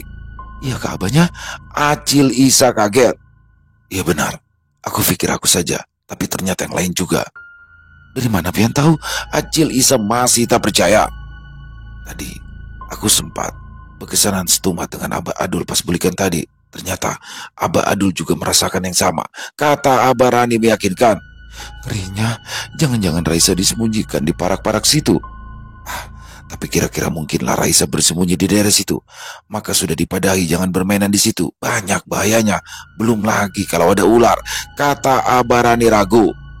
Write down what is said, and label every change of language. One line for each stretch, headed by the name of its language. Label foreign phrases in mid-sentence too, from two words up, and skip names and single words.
Indonesian: "Iya kah abahnya?" Acil Isa kaget. "Iya benar, aku pikir aku saja, tapi ternyata yang lain juga." "Dari mana pian tahu?" Acil Isa masih tak percaya. "Tadi aku sempat berkesanan setumat dengan Abah Adul pas bulikan tadi. Ternyata Abah Adul juga merasakan yang sama," kata Abah Rani meyakinkan. "Ngerinya jangan-jangan Raisa disembunyikan di parak-parak situ. Tapi kira-kira mungkinlah Raisa bersembunyi di daerah situ. Maka sudah dipadahi jangan bermainan di situ. Banyak bahayanya. Belum lagi kalau ada ular," kata Abah Rani ragu.